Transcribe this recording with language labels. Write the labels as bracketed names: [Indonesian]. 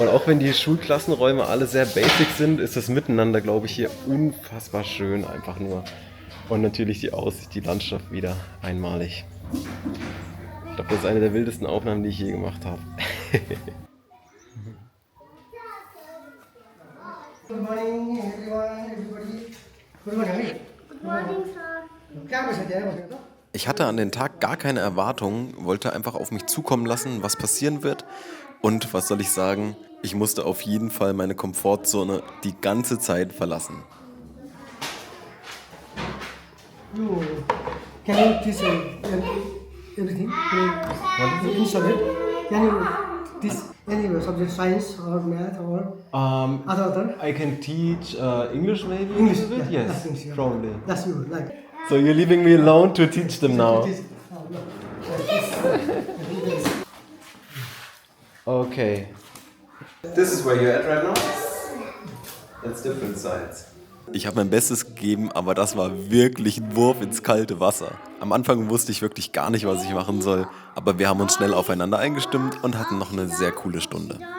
[German] Und auch wenn die Schulklassenräume alle sehr basic sind, ist das Miteinander, glaube ich, hier unfassbar schön. Einfach nur. Und natürlich die Aussicht, die Landschaft wieder einmalig. Ich glaube, das ist eine der wildesten Aufnahmen, die ich je gemacht habe. [English] Good morning, everybody. Good morning. Good morning, sir. [German] Ich hatte an den Tag gar keine Erwartungen, wollte einfach auf mich zukommen lassen, was passieren wird. Und was soll ich sagen, ich musste auf jeden Fall meine Komfortzone die ganze Zeit verlassen. [English] Can you teach everything? In subject? Can you teach any subject, science or math or other? I can teach English maybe? English, a bit? yeah, Yes, English, yeah. probably. That's you, like. So you're leaving me alone to teach them now? Okay. This is where you're at right now? That's different sides. [German] Ich habe mein Bestes gegeben, aber das war wirklich ein Wurf ins kalte Wasser. Am Anfang wusste ich wirklich gar nicht, was ich machen soll, aber wir haben uns schnell aufeinander eingestimmt und hatten noch eine sehr coole Stunde.